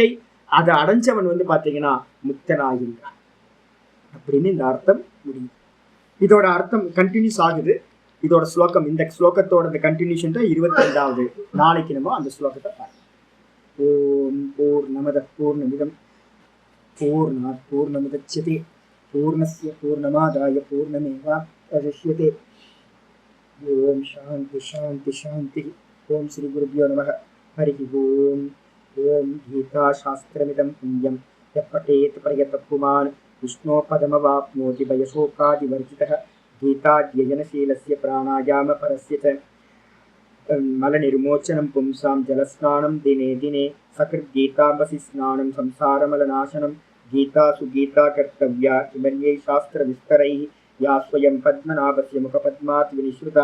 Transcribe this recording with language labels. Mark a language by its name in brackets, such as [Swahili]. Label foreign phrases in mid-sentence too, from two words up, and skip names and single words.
[Tamil] அதை அடைஞ்சவன் வந்து பாத்தீங்கன்னா முக்தனாகின்றான் அப்படின்னு இந்த அர்த்தம் முடியும். இதோட அர்த்தம் கண்டினியூஸ் ஆகுது. இதோட ஸ்லோகம், இந்த ஸ்லோகத்தோட கண்டினியூஷன் தான் 22வது. நாளைக்கு நம்ம அந்த ஸ்லோகத்தை பார்க்கலாம். [Sanskrit] ओं पूर्णमदः पूर्णमिदं पूर्णात् पूर्णमुदच्यते पूर्णस्य पूर्णमादाय पूर्णमेवावशिष्यते. ओं शान्तिः शान्तिः शान्तिः। ओं श्री गुरुभ्यो नमः. हरि ओं. ओं गीता शास्त्रमिदं पुण्यं यः पठेत् प्रयतः पुमान् विष्णोः पदमवाप्नोति भयशोकादिवर्जितः. गीताध्ययनशीलस्य प्राणायामपरस्य च मलनिर्मोचनं पुंसां जलस्नानं दिने दिने सकृद्गीताम्बसि स्नानं संसारमलनाशनं. गीतासु गीता कर्तव्या किमन्यै शास्त्रविस्तरैः या स्वयं पद्मनाभस्य मुखपद्मात् विनिश्रुता.